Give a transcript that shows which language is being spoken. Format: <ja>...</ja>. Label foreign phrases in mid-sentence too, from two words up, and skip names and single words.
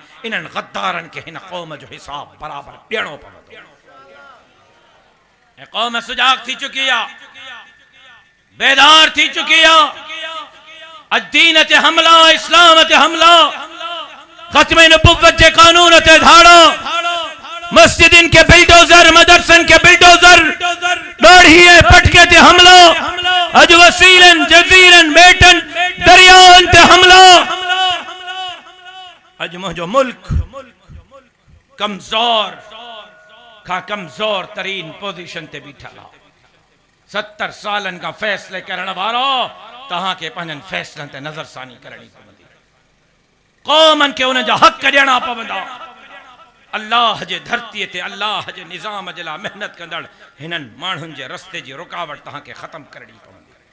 <sd>इन्हनि गद्दारनि खे हिन क़ौम जो हिसाब बराबर ॾियणो पवंदो। ऐं क़ौम सुजाग थी चुकी आहे, बेदार थी चुकी आहे। अॼु दीन ते हमला, इस्लाम ते हमला, ख़त्म नबुव्वत जे कानून ते धाड़ो, मस्जिदिन के बिल्डोजर, मदरसन के बिल्डोजर, दाढ़ी पटके ते हमलो, अज वसीलन, जजीरन, बेटन, दरियान ते हमलो। अज मुझो मुल्क कमजोर का कमजोर तरीन पोजीशन ते बीठल आहे। 70 सालन का फैसले करण वारो तहां के पंहिंजनि फैसलनि ते नज़रसानी करणी पवंदी। क़ौमनि खे उन जा हक़ ॾियणा पवंदा। अल्लाह जे धरती ते अल्लाह जे निज़ाम जे लाइ मेहनत कंदड़ हिननि माण्हुनि जे रस्ते जी रुकावट तव्हांखे ख़त्म करणी पवंदी।</sd>